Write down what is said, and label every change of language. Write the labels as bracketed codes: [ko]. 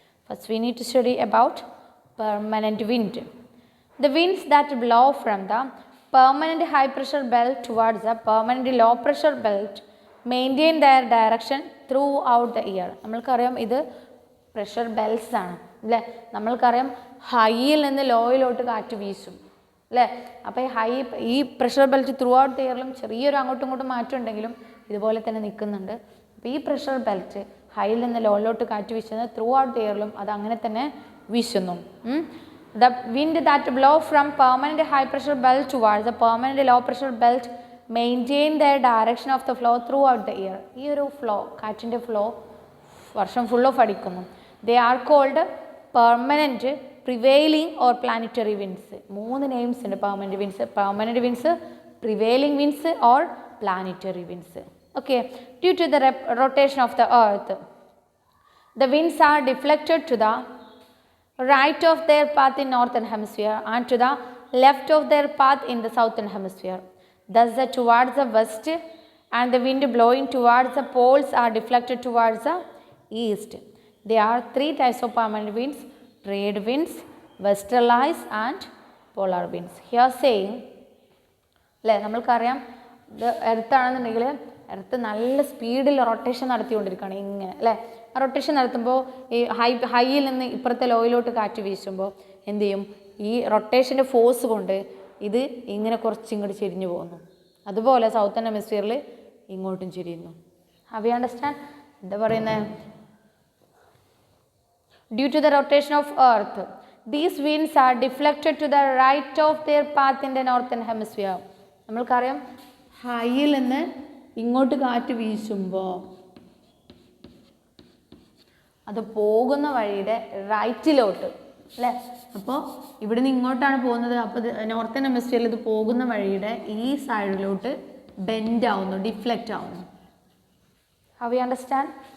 [en] First we need to study about permanent wind. The winds that blow from the permanent high pressure belt towards the permanent low pressure belt maintain their direction throughout the year. [ml] നമ്മൾക്കറിയാം ഇത് pressure belts ആണ് അല്ലേ. നമ്മൾക്കറിയാം ഹൈയിൽ നിന്ന് ലോയിലോട്ട് കാറ്റ് വീശും അല്ലേ. അപ്പോൾ ഈ pressure belt [en] throughout the [ml] ഇയറിലും ചെറിയൊരു അങ്ങോട്ടും ഇങ്ങോട്ടും മാറ്റം ഉണ്ടെങ്കിലും ഇതുപോലെ തന്നെ നിൽക്കുന്നുണ്ട്. അപ്പോൾ ഈ പ്രഷർ ബെൽറ്റ് ഹൈയിൽ നിന്ന് ലോയിലോട്ട് കാറ്റ് വീശുന്നത് [en] throughout the [ml] ഇയറിലും അത് അങ്ങനെ തന്നെ വീശുന്നു. [en] The wind that blow from permanent high pressure belt towards the permanent low pressure belt maintain their direction of the flow throughout the year. [ml] ഈ ഒരു ഫ്ലോ, കാറ്റിൻ്റെ ഫ്ലോ വർഷം ഫുൾ ഓഫ് അടിക്കുന്നു. [en] They are called permanent, prevailing or planetary winds. 3 names [ml] ഉണ്ട് [en] permanent winds, prevailing winds or planetary winds. Okay, due to the rotation of the earth, the winds are deflected to the right of their path in northern hemisphere and to the left of their path in the southern hemisphere. Thus towards the west and the wind blowing towards the poles are deflected towards the east. There are 3 types of permanent winds: trade winds, westerlies and polar winds. Here saying, [ml] അല്ലേ, നമ്മൾക്കറിയാം ഇത് എർത്താണെന്നുണ്ടെങ്കിൽ earth നല്ല സ്പീഡിൽ rotation നടത്തിക്കൊണ്ടിരിക്കുകയാണ് ഇങ്ങനെ അല്ലേ. ആ rotation നടത്തുമ്പോൾ ഈ ഹൈയിൽ നിന്ന് ഇപ്പുറത്തെ ലോയിലോട്ട് കാറ്റ് വീശുമ്പോൾ എന്ത് ചെയ്യും? ഈ റൊട്ടേഷൻ്റെ ഫോഴ്സ് കൊണ്ട് ഇത് ഇങ്ങനെ കുറച്ച് ഇങ്ങോട്ട് ചെരിഞ്ഞു പോകുന്നു. അതുപോലെ സൗത്തൺ ഹെമിസ്ഫിയറിൽ ഇങ്ങോട്ടും ചെരിയുന്നു. [en] Have you understand? [ml] എന്താ പറയുന്നത്? [en] Due to the rotation of earth, these winds are deflected to the right of their path in the northern hemisphere. [ml] നമ്മൾക്കറിയാം ഹൈയിൽ നിന്ന് ഇങ്ങോട്ട് കാറ്റ് വീശുമ്പോൾ അത് പോകുന്ന വഴിയുടെ റൈറ്റിലോട്ട് അല്ലേ. അപ്പോൾ ഇവിടെ നിന്ന് ഇങ്ങോട്ടാണ് പോകുന്നത്. അപ്പോൾ നോർത്തേൺ ഹെമിസ്ഫിയറിൽ ഇത് പോകുന്ന വഴിയുടെ ഈ സൈഡിലോട്ട് ബെൻഡ് ആവുന്നു, ഡിഫ്ലക്റ്റ് ആവുന്നു. [en] How you understand?